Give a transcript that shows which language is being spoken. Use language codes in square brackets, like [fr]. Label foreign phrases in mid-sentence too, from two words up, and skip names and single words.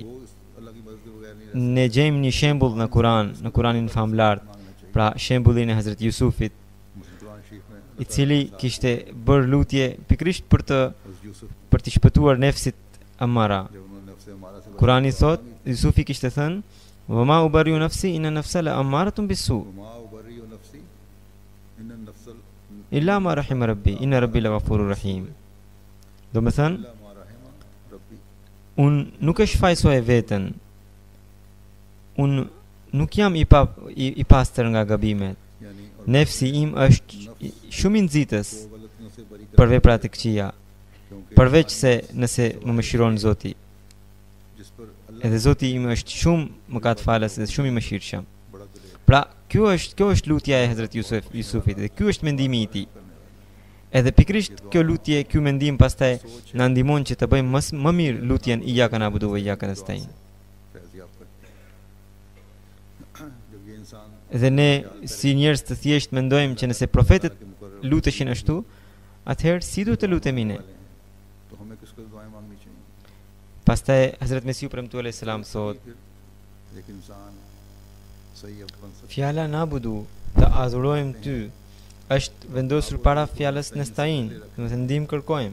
[sq] Ne gjejmë një shembull në Kur'an, në Kur'anin famlar, pra shembullin e Hazrat Jusufit, i cili kishte bërë lutje pikërisht për t'i shpëtuar nefsit Amara. Kur'ani thot, Jusufi kishte thënë: [ar] "وما أبرئ نفسي إن النفس لأمارة بالسوء. إلا ما رحم ربي إن ربي لغفور رحيم." [sq] Do me thënë, unë nuk e shfaqsoj veten, unë nuk jam i pastër nga gabimet. Nefsi im është shumë i nxitës për veprat e këqija, përveç se nëse më mëshiron Zoti. Edhe Zoti im është shumë mëkatfalës dhe shumë i mëshirshëm. Pra, kjo është lutja e Hazrat Jusufit dhe ky është mendimi i tij. Edhe pikrisht kjo lutje, ky mendim pastaj na ndihmon që të bëjmë më mirë lutjen [ar] إياك نعبد وإياك نستعين. [sq] Dhe ne si njerëz të thjesht mendojmë që nëse profetët luteshin ashtu, atëherë si duhet të lutemi ne? Pastaj Hazrat Mesiu premtuar [ar] عليه السلام [sq] thot: fjala na'budu, të adhurojmë ty, është vendosur para fjalës nasta'in, do të ndihmë kërkojmë.